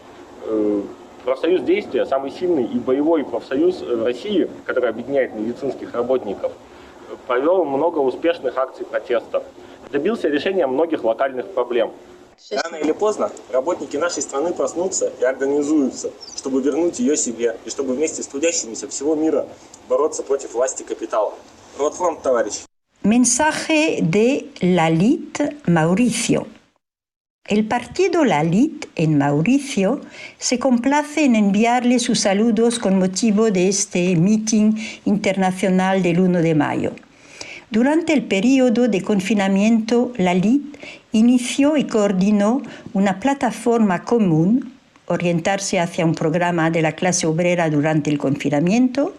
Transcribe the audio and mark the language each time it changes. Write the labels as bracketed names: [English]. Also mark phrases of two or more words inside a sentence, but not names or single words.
[Russian] Профсоюз «Действия», самый сильный и боевой профсоюз в России, который объединяет медицинских работников, провел много успешных акций протеста. Добился решения многих локальных проблем. Рано или поздно работники нашей страны проснутся и организуются, чтобы вернуть ее себе и чтобы вместе с трудящимися всего мира бороться против власти капитала. Вот фронт, товарищи. [Spanish] Mensaje de Lalit Mauricio. El partido Lalit en Mauricio se complace en enviarle sus saludos con motivo de este Mitin Internacional del 1 de mayo. Durante el periodo de confinamiento, Lalit inició y coordinó una plataforma común, orientarse hacia un programa de la clase obrera durante el confinamiento.